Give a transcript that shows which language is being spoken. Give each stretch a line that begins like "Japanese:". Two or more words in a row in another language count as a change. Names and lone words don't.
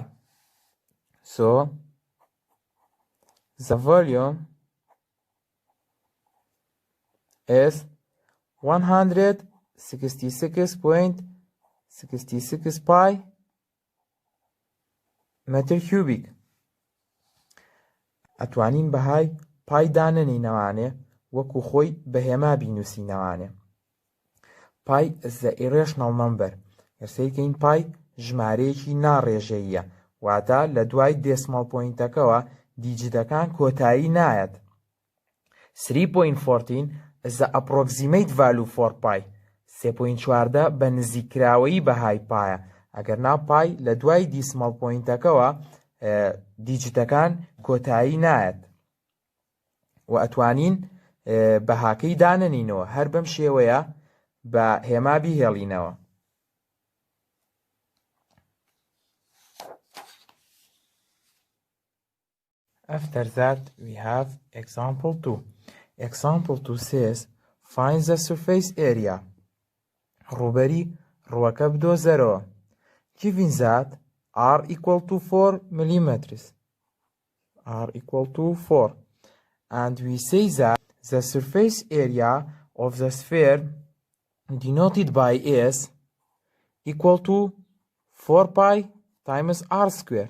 English: So the volume is 166.66 pi meter cubic.
Central Kurdish: ئەتوانین بەهای پای دانەنینەوانێ وەکو خۆی بەهێما بینوسینەوانێ.
English: پای the irrational number.
Central Kurdish: هەرسەیکەین پای ژمارەیەکی ناڕێژەییە، واتە لە دوای
English: decimal pointەکەوە
Central Kurdish: دیجیتەکان کۆتایی نایەت.
English: 3.14 is the approximate value for pi.
Central Kurdish: 3.14 بە نزیکراوەیی بەهای پایە، ئەگەرنا پای لە دوای
English: decimal pointەکەوە
Central Kurdish: دیجیتەکان کۆتایی نایەت و ئەتوانین بەهاکەی دانەنینەوە، هەر بەم شێوەیە بە هێما بیهێڵینەوە.
English: After that we have example 2. Example 2 says find the surface area.
Central Kurdish: ڕووبەری ڕووەکە بدۆزەرەوە.
English: Given that r equal to 4 millimeters. R equal to 4. And we say that the surface area of the sphere denoted by S equal to 4 pi times r square.